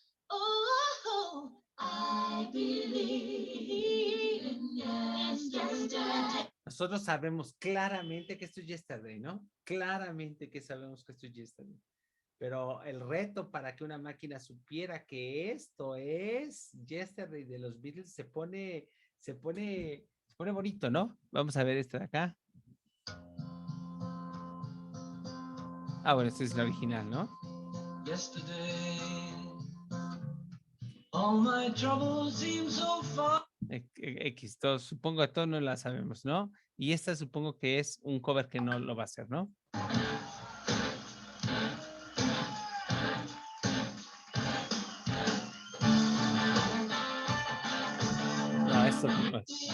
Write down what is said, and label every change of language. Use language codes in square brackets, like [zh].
[en] Oh, I believe in yesterday. [es] Nosotros sabemos claramente que esto es yesterday, ¿no? Claramente que sabemos que esto es yesterday. Pero el reto para que una máquina supiera que esto es yesterday de los Beatles se pone bonito, ¿no? Vamos a ver esto de acá. Ah, bueno, este es el original, ¿no? [en] Yesterday, all my troubles seem so far. [es] X, todos, supongo a todos no la sabemos, ¿no? Y esta supongo que es un cover que no lo va a hacer, ¿no? No, esto no es.